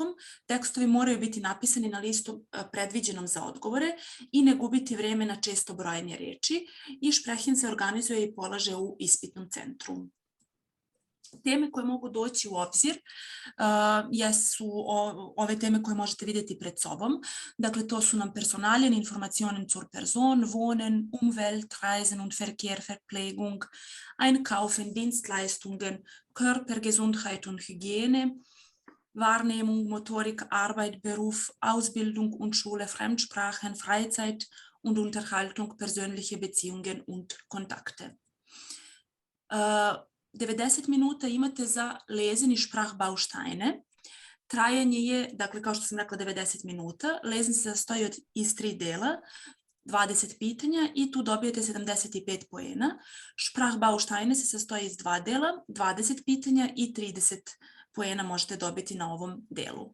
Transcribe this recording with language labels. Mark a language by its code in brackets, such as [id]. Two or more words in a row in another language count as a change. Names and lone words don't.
[sr] Tekstovi moraju biti napisani na listu predviđenom za odgovore i ne gubiti vrijeme na često brojanje riječi. I Sprechen se organizuje i polaže u ispitnom centru. Teme koje mogu doći u obzir jesu ove teme koje možete vidjeti pred sobom. Dakle, to su nam [de] Personalien, Informationen zur Person, Wohnen, Umwelt, Reisen und Verkehr, Verpflegung, Einkaufen, Dienstleistungen, Körper, Gesundheit und Hygiene, Wahrnehmung, Motorik, Arbeit, Beruf, Ausbildung und Schule, Fremdsprachen, Freizeit und Unterhaltung, persönliche Beziehungen und Kontakte. [sr] 90 minuta imate za lesen i Sprachbausteine. Trajanje je, dakle, kao što sam rekla, 90 minuta. Lesen se sastoji iz 3 dela, 20 pitanja i tu dobijete 75 poena. Sprachbausteine se sastoji iz 2 dela, 20 pitanja i 30 poena možete dobiti na ovom delu.